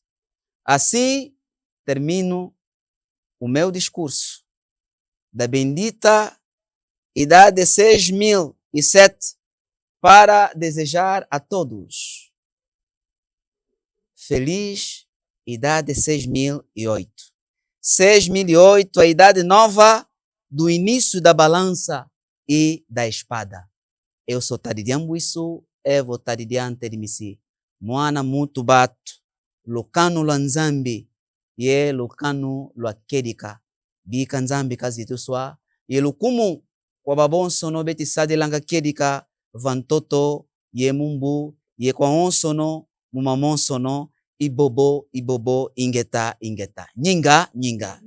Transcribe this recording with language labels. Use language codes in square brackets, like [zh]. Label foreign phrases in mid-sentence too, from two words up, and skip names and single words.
[pt] Assim termino o meu discurso da bendita idade de 6007 para desejar a todos feliz idade de 6008. 6008, a idade nova do início da balança e da espada. Eu sou Tadidiambo isso, Evo Tadidiante de Misi. [kg] Moana muito bato, Lucano Lanzambi, ye Lucano Luakedika, Bika Nzambi kazituswa, ye Lukumu, Kwababonso no betisade langa kedika, Vantoto, ye Mumbu, ye Kwaonsono, Mumamonsono, Ibobo, ingeta, nyinga.